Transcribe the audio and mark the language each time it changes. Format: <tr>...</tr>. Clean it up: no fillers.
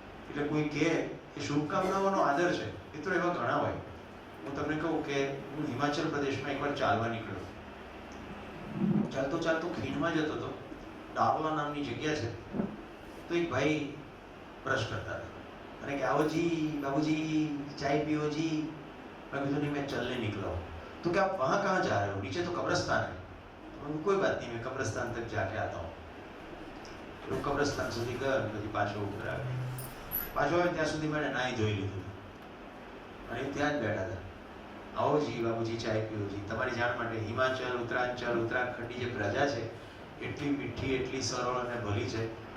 <gu>એટલે કોઈ કહે એ શુભકામનાઓનો આદર છે, મિત્રો એવા ઘણા હોય. હું તમને કહું કે હું હિમાચલ પ્રદેશમાં એકવાર ચાલવા નીકળ્યો. ચાલતો ચાલતો ખીણમાં જતો હતો, ડાબલા નામની જગ્યા છે. તો એક ભાઈ બ્રશ કરતા હતા અને કે</gu> <hi>आओ जी बाबूजी चाय पियो जी. मैं कहा नहीं, मैं चलने निकला हूँ. तो क्या आप वहाँ कहाँ जा रहे हो? नीचे तो कब्रिस्तान है. कोई बात नहीं, मैं कब्रिस्तान तक जाके आता हूँ.</hi> <gu>तो कब्रिस्तान સુધી ગયો, પછી પાછો ઉપર આવ્યો. પાછો આવ્યો ત્યાં સુધી મેં નાહી ધોઈ લીધું અને ત્યાં જ બેઠા હતા. આવો જી બાબુજી ચાય પીઓ જી. તમારી જાણ માટે હિમાચલ, ઉત્તરાંચલ, ઉત્તરાખંડની જે પ્રજા છે એટલી મીઠી, એટલી સરળ અને ભલી છે.</gu>